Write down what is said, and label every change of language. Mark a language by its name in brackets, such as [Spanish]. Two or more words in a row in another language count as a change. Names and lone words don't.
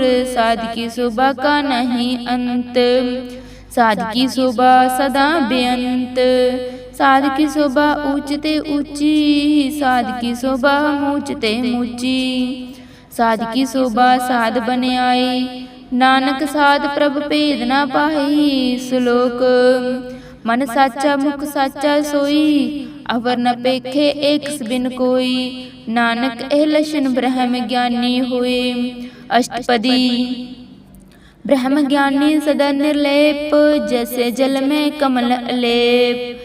[Punjabi] ਸਾਧ ਕੀ ਸੋਭਾ ਕਾ ਨਹੀਂ ਅੰਤ, ਸਾਧ ਕੀ ਸੋਭਾ ਸਦਾ ਬੇਅੰਤ। ਸਾਧ ਕੀ ਸੋਭਾ ਊਚਤੇ ਊਚੀ, ਸਾਧ ਕੀ ਸੋਭਾ ਊਚਤੇ ਊਚੀ। ਸਾਧ ਕੀ ਸੋਭਾ ਸਾਧ ਬਨੇ ਆਈ, ਨਾਨਕ ਸਾਧ ਪ੍ਰਭ ਭੇਦ ਨ ਪਾਈ। ਸਲੋਕ ਮਨ ਸਾਚਾ ਮੁਖ ਸਾਚਾ ਸੋਈ, ਅਵਰ ਨ ਪੇਖੈ ਏਕ ਬਿਨ ਕੋਈ। ਨਾਨਕ ਏਹ ਲਛਣ ਬ੍ਰਹਮ ਗਿਆਨੀ ਹੋਇ। ਅਸਟਪਦੀ। ਬ੍ਰਹਮ ਗਿਆਨੀ ਸਦਾ ਨਿਰਲੇਪ, ਜੈਸੇ ਜਲ ਮਹਿ ਕਮਲ ਅਲੇਪ।